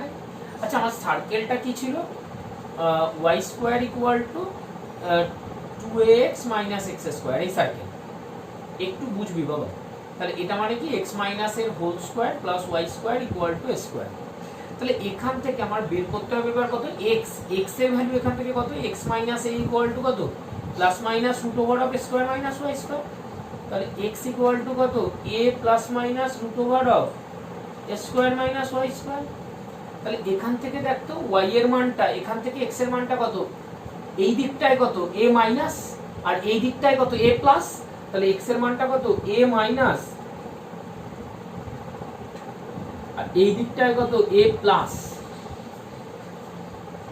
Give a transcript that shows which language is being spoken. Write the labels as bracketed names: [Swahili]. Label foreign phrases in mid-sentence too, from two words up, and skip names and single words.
[Bangla] আচ্ছা, আমার সার্কেলটা কি ছিল, [English] y² equal to 2ax - x², [Bangla] এই সার্কেল। একটু বুঝবি বাবা, তাহলে এটা মানে কি x - এর [English] whole square plus y² equal to a². [Bangla] তাহলে এখান থেকে আমার বের করতে হবে এবার কত, x এর ভ্যালু এখান থেকে কত, [English] x - a equal to [Bangla] কত, [English] plus minus √a² - y². [Bangla] তাহলে [English] x equal to [Bangla] কত, [English] a plus minus √a² - y². [Bangla] তাহলে এখান থেকে দেখতো y এর মানটা, এখান থেকে x এর মানটা কত, এই দিকটায় কত a মাইনাস, আর এই দিকটায় কত a প্লাস, তাহলে x এর মানটা কত a মাইনাস, আর এই দিকটায় কত a প্লাস।